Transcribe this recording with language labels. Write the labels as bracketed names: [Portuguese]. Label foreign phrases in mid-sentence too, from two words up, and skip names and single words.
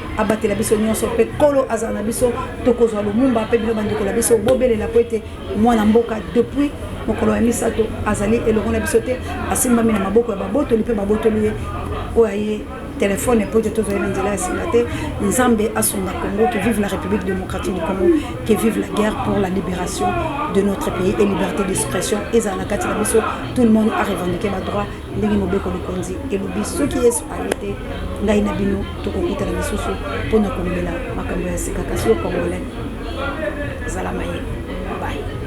[Lingala] abatela biso nyonso, mpe Nkolo azala na biso, tokozwa Lumumba, mpe bino bandeko na biso, bobelela po ete mwana mboka depuis mokolo ya misato azali elongo na biso te, asimbami na maboko ya babotoli, mpe babotoli ye oyo aye telefone po ete tozwa ye na nzela ya singa te. Nzambe asunga Congo, [French] que vive la République démocratique du Congo, que vive la guerre pour la libération de notre pays et liberté d'expression. [Lingala] Ezala na kati na biso, [French] tout le monde a revendiqué ma droit. [Lingala] Ndenge mobeko likonzi elobi, soki Yesu aye te, ngai na bino tokokutana lisusu mpo na kolobela makambo ya sika. Kasi yo Congolais, zala maye. Bye.